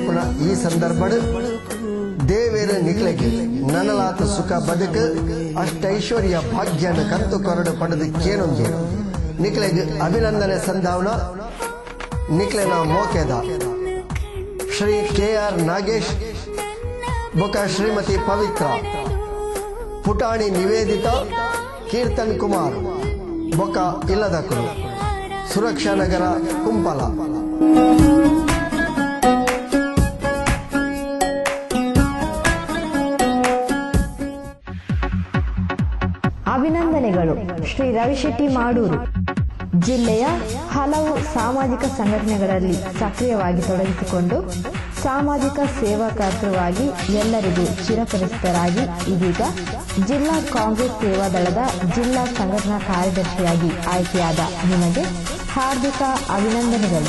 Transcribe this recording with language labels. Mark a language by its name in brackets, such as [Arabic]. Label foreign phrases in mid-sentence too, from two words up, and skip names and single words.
[Tulu] ಪುನಃ ಈ ಸಂದರ್ಭ ದೇವೇರ ನಿಕ್ಲೆಗೆ ನನಲಾತ ಸುಖ ಬದುಕು ಅಷ್ಟೈಶ್ವರ್ಯ ಭಾಗ್ಯನ ಕಂತು ಕೊರಡು ಪಡೆದು ಕೇನೊಂದು ನಿಕ್ಲೆಗೆ ಅಭಿನಂದನೆ ಸಂಧಾವನ ನಿಕ್ಲೆನ ಮೋಕೆದ ಶ್ರೀ KR ನಾಗೇಶ್ ಬೊಕ ಶ್ರೀಮತಿ ಪವಿತ್ರ ಪುಟಾಣಿ ನಿವೇದಿತಾ ಕೀರ್ತನ್ ಕುಮಾರ್ ಬೊಕ ಇಲ್ಲದಕರು ಸುರಕ್ಷಾ ನಗರ ಕುಂಪಲ. [Kannada] ಅಭಿನಂದನೆಗಳು ಶ್ರೀ ರವಿಶೆಟ್ಟಿ ಮಾಡೂರು. ಜಿಲ್ಲೆಯ ಹಲವು ಸಾಮಾಜಿಕ ಸಂಘಟನೆಗಳಲ್ಲಿ ಸಕ್ರಿಯವಾಗಿ ತೊಡಗಿಸಿಕೊಂಡು ಸಾಮಾಜಿಕ ಸೇವಾಕರ್ತೃವಾಗಿ ಎಲ್ಲರಿಗೂ ಚಿರಪರಿಚಿತರಾಗಿ ಇದೀಗ ಜಿಲ್ಲಾ ಕಾಂಗ್ರೆಸ್ ಸೇವಾದಳದ ಜಿಲ್ಲಾ ಸಂಘಟನಾ ಕಾರ್ಯದರ್ಶಿಯಾಗಿ ಆಯ್ಕೆಯಾದ ನಿಮಗೆ ಹಾರ್ದಿಕ ಅಭಿನಂದನೆಗಳು.